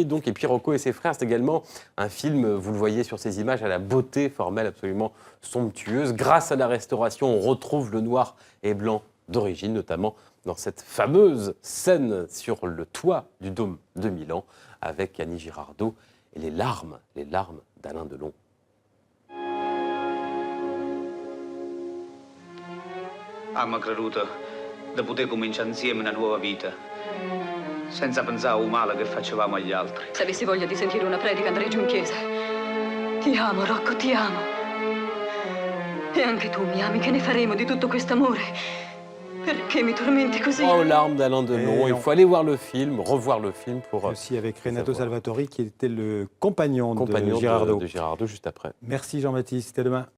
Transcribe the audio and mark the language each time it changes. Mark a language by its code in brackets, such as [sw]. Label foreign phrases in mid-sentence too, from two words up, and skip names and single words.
[fr] Donc, et puis Rocco et ses frères, c'est également un film, vous le voyez sur ces images, à la beauté formelle absolument somptueuse. Grâce à la restauration, on retrouve le noir et blanc d'origine, notamment dans cette fameuse scène sur le toit du Dôme de Milan avec Annie Girardot et les larmes d'Alain Delon. [it] Abbiamo creduto di poter cominciare insieme una nuova vita, senza pensare al male che facevamo agli altri. Se avessi voglia di sentire una predica andrei giù in chiesa. Ti amo, Rocco, ti amo. E anche tu mi ami, che ne faremo di tutto quest'amore? Perché mi tormenti così? [fr] Aux larmes d'Alain Delon. Il faut aller voir le film, revoir le film pour... Aussi avec Renato savoir. Salvatori, qui était le compagnon de Compagnon Girardot. de Girardot juste après. Merci Jean-Baptiste, à demain.